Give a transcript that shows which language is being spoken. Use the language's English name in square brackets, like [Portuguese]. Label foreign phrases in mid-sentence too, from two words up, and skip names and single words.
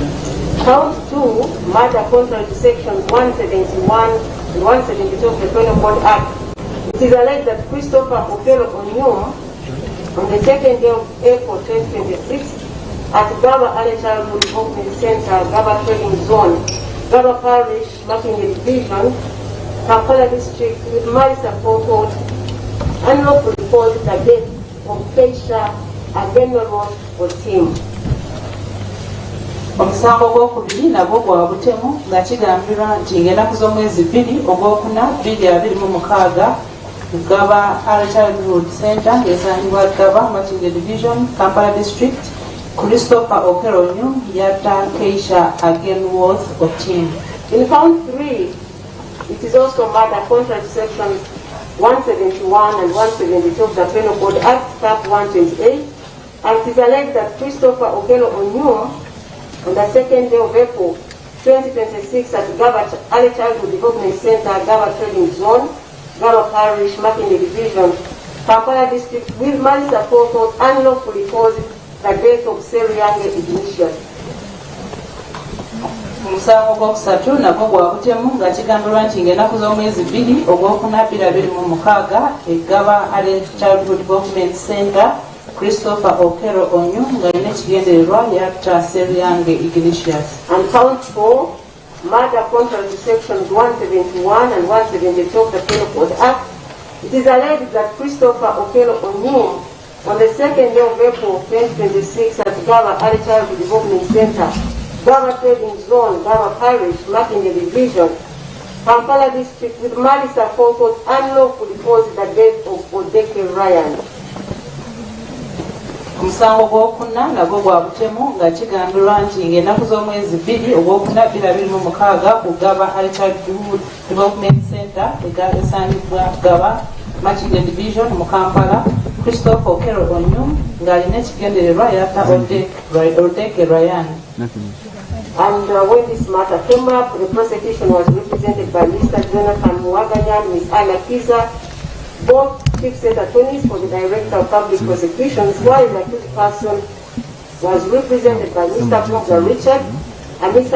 [English] Count 2, murder contrary to sections 171 and 172 of the Penal Code Act. It is alleged that Christopher Okello Onyum, on the 2nd day of April 2026, at Gaba Early Childhood Development Center, Gaba Trading Zone, Gaba Parish, Makinde Division, Kampala District, with malice aforethought, unlawfully caused the death of Keisha Agenoro Otim. [Ganda] Omusango gw'okubiri nagwo gwa butemu nga kigambirwa nti ng'ennaku z'omwezi 2 Ogwokuna 2026 Gaba Early Childhood Center ng'esangibwa Gaba Makinde Division, Kampala District, Christopher Okello Onyum yatta Keisha Agenworth Otim. [English] In count 3, it is also murder contrary to sections 171 and 172 of the Penal Code Act, Cap 128, and it is alleged that Christopher Okello Onyum, on the 2nd day of April 2026 at Gaba Early Childhood Development Center, Gaba Trading Zone, Gaba Parish, Makinde Division, Kampala District, with malice aforethought, unlawfully caused the death of Seriange Ignatius. [Ganda] Omusango gwokusatu nagwo gwa butemu nga kigambirwa nti ng'ennaku z'omwezi 2 Ogwokuna 2026 eGaba Early Childhood Development Center, Christopher Okello Onyum nga alina ekigendererwa yatta Seriange Ignatius. [English] And count 4, murder contrary to sections 171 and 172 of the Penal Code Act. It is alleged that Christopher Okello Onyum, on the 2nd day of April 2026 at Gaba Early Childhood Development Center, Gaba Trading Zone, Gaba Parish, Makinde Division, Kampala District, with malice aforethought, unlawfully caused the death of Odeke Ryan. [Ganda] Omusango gw'okuna nagwo gwa butemu nga kigambirwa nti ng'ennaku z'omwezi 2 Ogwokuna 2026 ku Gaba Early Childhood Development Center esangibwa Gaba Makinde Division mu Kampala, Christopher Okello Onyum ng'alina ekigendererwa yatta Odeke Ryan. [English] And when this matter came up, the prosecution was represented by Mr. Jonathan Mwaganya and Ms. Anna Kiza, both chief state attorneys for the Director of Public Prosecutions, while the accused person was represented by Mr. Bogda Richard and Mr.